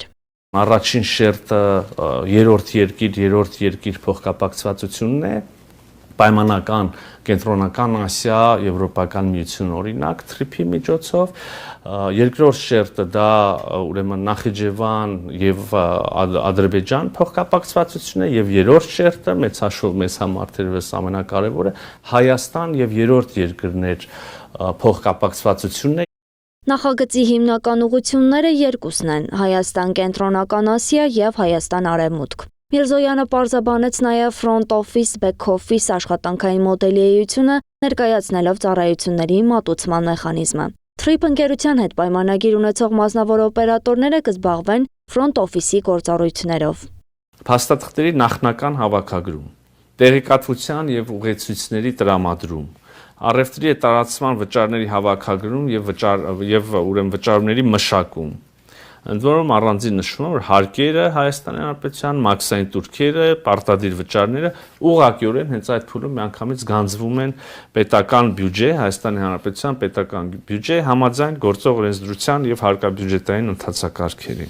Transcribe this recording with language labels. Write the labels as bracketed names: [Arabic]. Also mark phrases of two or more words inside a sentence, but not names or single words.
[Armenian] Առաջին շերտը երրորդ երկիր փոխկապակցվածությունն է, պայմանական կենտրոնական Ասիա, Եվրոպական միություն օրինակ թրիփի միջոցով, երկրորդ շերտը դա ուրեմն Նախիջևան եւ Ադրբեջան փոխկապակցվածությունն է եւ երրորդ շերտը մեծ հաշվով մեզ համար թերևս ամենակարևորը Հայաստան եւ երրորդ երկրներ փոխկապակցվածությունն է։ Նախագծի հիմնական ուղղությունները երկուսն են՝ Հայաստան կենտրոնական Ասիա եւ Հայաստան արևմուտք։ Միրզոյանը պարզաբանեց նաև [English] front office, back office [Armenian] աշխատանքային մոդելի էությունը, ներկայացնելով ծառայությունների մատուցման մեխանիզմը։ Թրիփ ընկերության հետ պայմանագիր ունեցող մասնավոր օպերատորները կզբաղվեն [English] front office- [Armenian] ի գործառույթներով։ Փաստաթղթերի նախնական հավաքագրում, տեղեկատվության եւ ուղեցույցների տրամադրում, առևտրի տարածման վճարների հավաքագրում եւ ուրեմն վճարումների մշակում։ Ընդ որում առանձին նշվում է, որ հարկերը Հայաստանի Հանրապետության, մաքսային տուրքերը, պարտադիր վճարները ուղղակիորեն հենց այդ փուլում միանգամից գանձվում են պետական բյուջե, Հայաստանի Հանրապետության պետական բյուջե համաձայն գործող օրենսդրության եւ հարկաբյուջետային ընթացակարգերի։